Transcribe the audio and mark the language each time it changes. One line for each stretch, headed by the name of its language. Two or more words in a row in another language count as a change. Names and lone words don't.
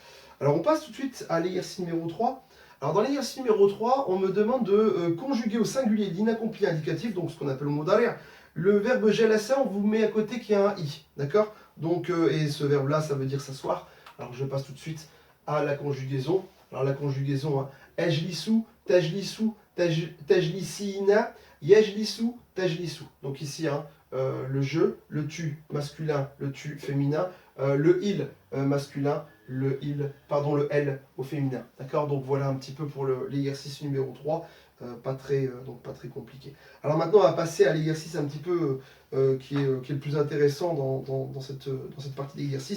French: Alors, on passe tout de suite à l'exercice numéro 3. Alors dans l'exercice numéro 3, on me demande de conjuguer au singulier l'inaccompli indicatif, donc ce qu'on appelle le mot d'arrière. Le verbe jalasa, on vous met à côté qu'il y a un i, d'accord. Donc, et ce verbe-là, ça veut dire s'asseoir. Alors je passe tout de suite à la conjugaison. Alors la conjugaison, hein,
Arabic: أجلس، تجلس، تجلسين، يجلس، تجلس.
French: Donc ici, hein, le je, le tu masculin, le tu féminin, le il masculin, le il, pardon, le elle au féminin. D'accord. Donc voilà un petit peu pour l'exercice numéro 3, donc pas très compliqué. Alors maintenant, on va passer à l'exercice un petit peu qui est le plus intéressant dans cette partie d'exercice.